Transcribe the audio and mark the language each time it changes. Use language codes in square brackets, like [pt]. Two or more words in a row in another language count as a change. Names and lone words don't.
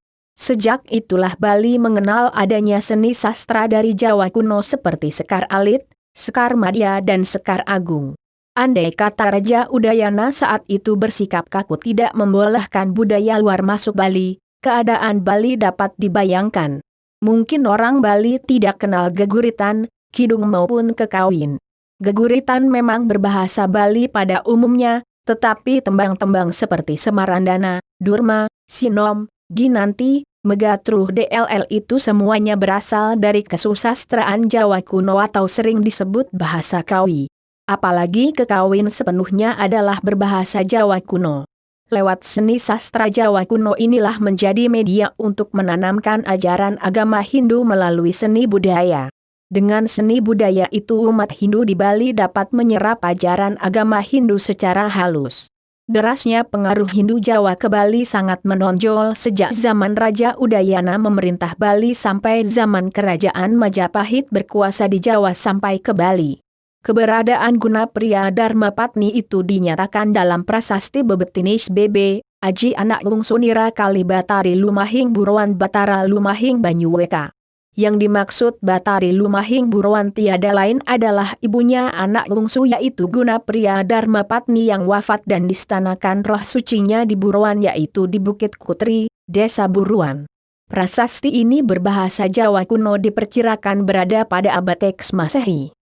[id] Sejak itulah Bali mengenal adanya seni sastra dari Jawa kuno seperti Sekar Alit, Sekar Madya dan Sekar Agung. Andai kata Raja Udayana saat itu bersikap kaku tidak membolehkan budaya luar masuk Bali, keadaan Bali dapat dibayangkan. Mungkin orang Bali tidak kenal geguritan, kidung maupun kekawin. Geguritan memang berbahasa Bali pada umumnya, tetapi tembang-tembang seperti Semarandana, Durma, Sinom, Ginanti, Megatruh DLL itu semuanya berasal dari kesusastraan Jawa kuno atau sering disebut bahasa Kawi. Apalagi kekawin sepenuhnya adalah berbahasa Jawa kuno. Lewat seni sastra Jawa kuno inilah menjadi media untuk menanamkan ajaran agama Hindu melalui seni budaya. Dengan seni budaya itu umat Hindu di Bali dapat menyerap ajaran agama Hindu secara halus. Derasnya pengaruh Hindu Jawa ke Bali sangat menonjol sejak zaman Raja Udayana memerintah Bali sampai zaman Kerajaan Majapahit berkuasa di Jawa sampai ke Bali. Keberadaan guna pria Dharma Patni itu dinyatakan dalam prasasti Bebetinis BB, Aji anak bungsu Nira Kali Batari Lumahing Buruan Batara Lumahing Banyuweka. Yang dimaksud Batari Lumahing Buruan tiada lain adalah ibunya anak bungsu yaitu guna pria Dharma Patni yang wafat dan distanakan roh sucinya di Buruan yaitu di Bukit Kutri, Desa Buruan. Prasasti ini berbahasa Jawa kuno diperkirakan berada pada abad X Masehi.